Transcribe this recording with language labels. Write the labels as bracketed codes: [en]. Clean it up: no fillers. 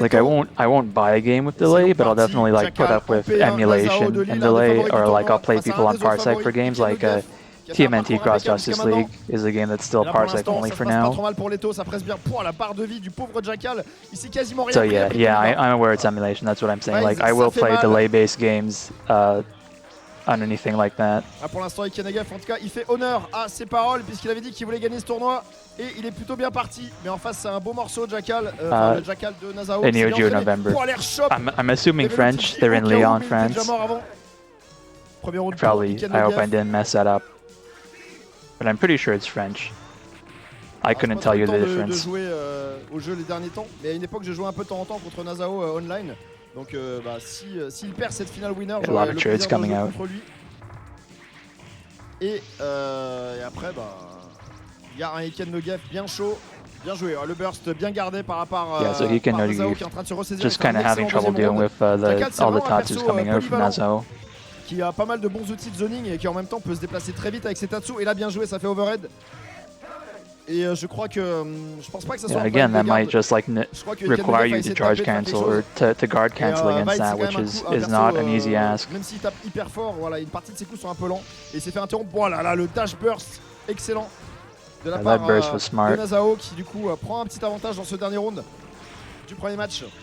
[en] like I won't buy a game with delay, but I'll definitely like put up with emulation and delay, or like I'll play people on Parsec for games like TMNT Cross Justice League is a game that's still Parsec only for now. So yeah, I'm aware it's emulation, that's what I'm saying. Like I will play delay-based games on anything like that. [fr] Pour l'instant, Iken Noguev, en tout cas, il fait honneur à ses paroles puisqu'il avait dit qu'il voulait gagner ce tournoi et il est plutôt bien parti. Mais en face, c'est un beau morceau, Jackal, le Jackal de Nazao. [en] In Neo Geo November. I'm assuming French. They're in Lyon, France. Probably. I hope I didn't mess that up. But I'm pretty sure it's French. I couldn't tell you the difference. [fr] Je jouais au jeu les derniers temps, mais à une époque, j'ai joué un peu de temps en temps contre Nazao online. Donc s'il perd cette finale winner, j'aurai le plaisir de jouer contre lui. Et après, il y a un Iken Noguev bien chaud. Bien joué, le burst bien gardé par rapport [en] Yeah, so he can [fr] Nazao qui est en train de se ressaisir. [en] just kind of having trouble dealing with all the Tatsus coming out from Nazao. [fr] Qui a pas mal de bons outils de zoning et qui en même temps peut se déplacer très vite avec ses Tatsu. Et là, bien joué, ça fait overhead. Et je crois que je pense pas que ça soit. [en] Yeah, again, that might just like require you to charge cancel or to guard cancel against that, which is not an easy ask. [fr] Même s'il tape hyper fort, voilà, une partie de ses coups sont un peu lents et il s'est fait interrompre. Voilà, là, le dash burst excellent de la part de Nazao qui du coup prend un petit avantage dans ce dernier round du premier match.